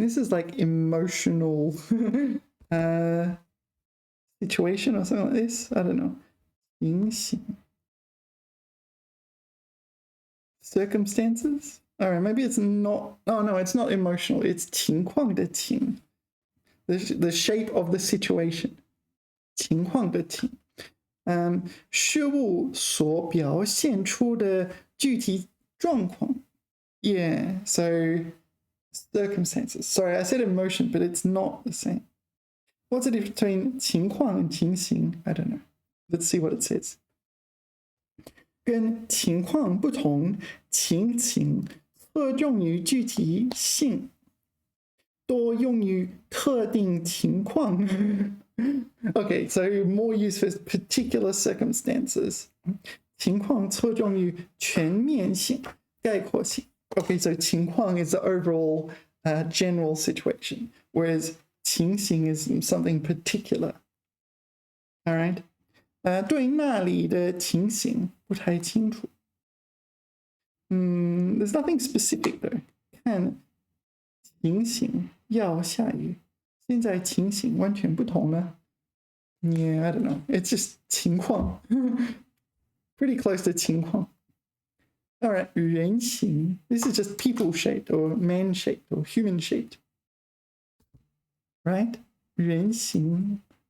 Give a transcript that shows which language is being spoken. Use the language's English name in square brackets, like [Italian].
[English] This is like emotional situation or something like this. I don't know. 情形. Circumstances. All right, maybe it's not. Oh no, it's not emotional. It's [Chinese] 情况的情. [English] The shape of the situation. [Chinese] 情况的情. 事物所表现出的具体状况. [English] Yeah, so circumstances. Sorry, I said emotion, but it's not the same. What's the difference between 情况 and 情形? I don't know. Let's see what it says. [Chinese] 跟情况不同，情形侧重于具体性，多用于特定情况。 [English] Okay, so more use for particular circumstances. [Chinese] 情况侧重于全面性、概括性。 [English] Okay, so 情况 is the overall general situation, whereas 情形 is something particular. All right. [Chinese] 对那里的情形不太清楚。 [English] There's nothing specific though. [Chinese] 看情形要下雨，现在情形完全不同了。 [English] Yeah, I don't know. It's just 情况。 Pretty close to 情况。 All right, 人形. This is just people shaped or man shaped or human shaped. Right? 人形.